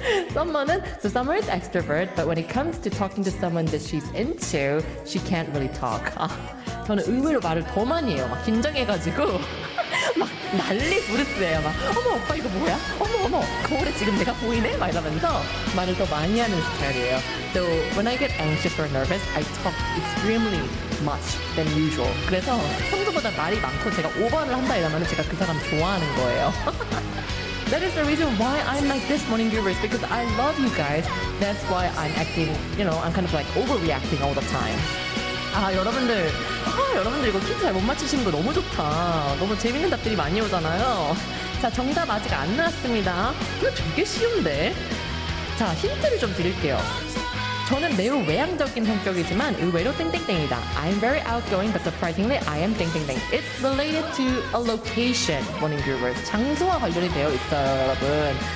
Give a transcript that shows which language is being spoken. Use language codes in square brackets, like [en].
[en] Someone은, so Summer is extrovert, but when it comes to talking to someone that she's into, she can't really talk. [ko] 저는 의외로 말을 더 많이 해요. 막 긴장해가지고 막 난리 부르스예요. 막 어머 오빠 이거 뭐야? 어머 어머 거울에 지금 내가 보이네? 막 이러면서 말을 더 많이 하는 스타일이에요. [en] So when I get anxious or nervous, I talk extremely much than usual. [ko] 그래서 평소보다 말이 많고 제가 오버를 한다 이러면 제가 그 사람 좋아하는 거예요. [en] That is the reason why I'm like this, Morning Viewers, because I love you guys. That's why I'm acting, you know, I'm kind of like overreacting all the time. [ko] 아, 여러분들. 아, 여러분들 이거 퀴즈 잘 못 맞추시는 거 너무 좋다. 너무 재밌는 답들이 많이 오잖아요. 자, 정답 아직 안 나왔습니다. 이거 되게 쉬운데? 자, 힌트를 좀 드릴게요. 저는 매우 외향적인 성격이지만 의외로 땡땡땡이다. [en] I'm very outgoing, but surprisingly, I am 땡땡땡. It's related to a location, Morning Viewers. [ko] 장소와 관련이 되어 있어요, 여러분.